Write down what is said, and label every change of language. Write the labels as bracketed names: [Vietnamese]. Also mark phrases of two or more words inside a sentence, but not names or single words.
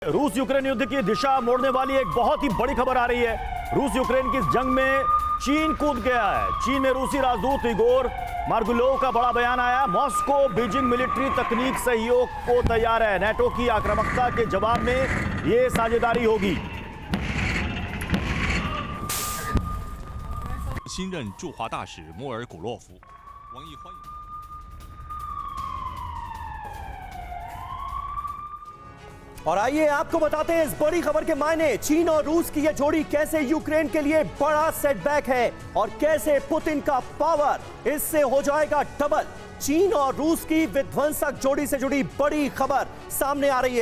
[Hindi] रूस यूक्रेन युद्ध की दिशा मोड़ने वाली एक बहुत ही बड़ी खबर आ रही है। रूस यूक्रेन की इस जंग में चीन कूद गया है। चीन में रूसी राजदूत इगोर मार्गुलोव का बड़ा बयान आया। मॉस्को बीजिंग मिलिट्री तकनीक सहयोग को तैयार है। नेटो की आक्रामकता के जवाब में यह साझेदारी होगी। [Chinese] 新任驻华大使莫尔古洛夫，王毅欢迎。 [Hindi] और आइए आपको बताते हैं इस बड़ी खबर के मायने। चीन और रूस की यह जोड़ी कैसे यूक्रेन के लिए बड़ा सेटबैक है और कैसे पुतिन का पावर इससे हो जाएगा डबल। चीन और रूस की विध्वंसक जोड़ी से जुड़ी बड़ी खबर सामने आ रही है।